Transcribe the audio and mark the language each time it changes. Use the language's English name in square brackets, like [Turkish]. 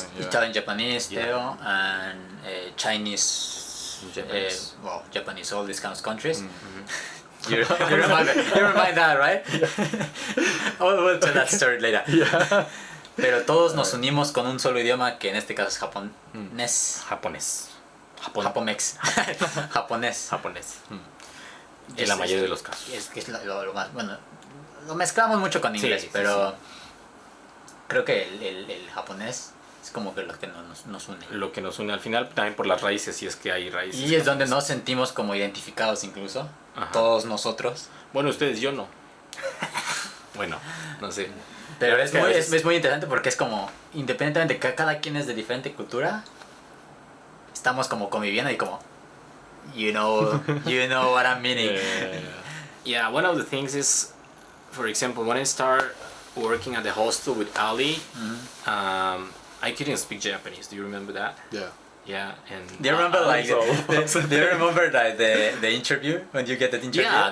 [English] Italian, Japanese, Theo, and Chinese, well, Japanese, all these kinds of countries. You remind that, right? We'll tell that story later. [Spanish] Pero todos nos unimos con un solo idioma, que en este caso es japonés. Japomex. Japonés. En la mayoría de los casos. Es que es lo más, bueno, lo mezclamos mucho con inglés, Sí, pero creo que el japonés es como que lo que nos une. Lo que nos une al final, también por las raíces, si es que hay raíces. Y es donde nos sentimos como identificados incluso, todos nosotros. Bueno, ustedes, yo no. Bueno, no sé. Pero es muy interesante porque es como, independientemente de que cada quien es de diferente cultura, estamos como conviviendo y como, [English] you know what I'm meaning. Yeah, one of the things is, for example, when I start working at the hostel with Ali, I couldn't speak Japanese. Do you remember that? Yeah. Yeah, and Do you remember do you remember the interview when you get that interview? Yeah,